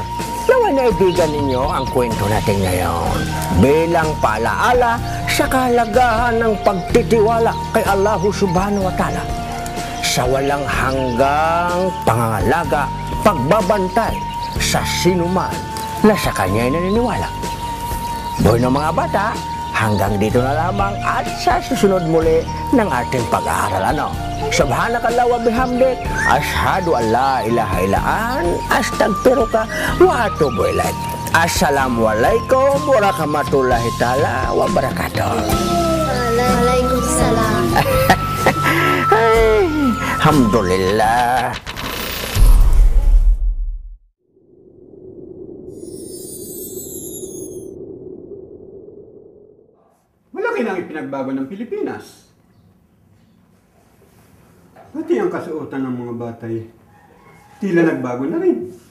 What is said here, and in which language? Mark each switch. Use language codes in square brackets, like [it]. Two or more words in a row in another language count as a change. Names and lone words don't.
[tl] Nawa naibigan ninyo ang kwento natin ngayon bilang paalaala sa kahalagahan ng pagtitiwala kay Allah [ar] سبحانه وتعالى [tl] sa walang hanggang pangangalaga, pagbabantay sa sinuman na sa kanya'y naniniwala. Buhay ng mga bata, hanggang dito na lamang at sa susunod muli ng ating pag-aaral. [ar] سبحانك اللهم وبحمدك أشهد أن لا إله إلا أنت أستغفرك وأتوب إليك. السلام عليكم ورحمة الله تعالى وبركاته. وعليكم السلام. الحمد لله. [tl] Malaki na ang ipinagbago ng Pilipinas. Pati ang kasuotan ng mga batay, tila nagbago na rin.